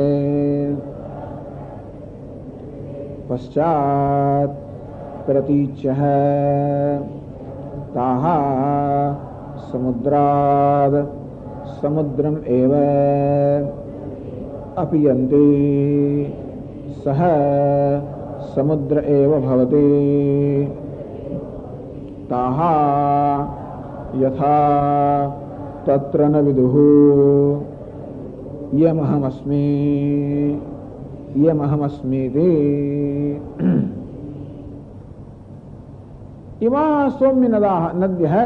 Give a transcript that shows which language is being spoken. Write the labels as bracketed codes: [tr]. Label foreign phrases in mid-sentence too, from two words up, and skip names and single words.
[sa] પશ્ચાત પ્રતીચ્યઃ તાઃ સમુદ્રાદ સમુદ્રમ એવ અપિયન્તિ સહ समुद्र एव भवति ताहा यथा तत्र न विदुः यमहमस्मीति इमा सौम्य नद्य है।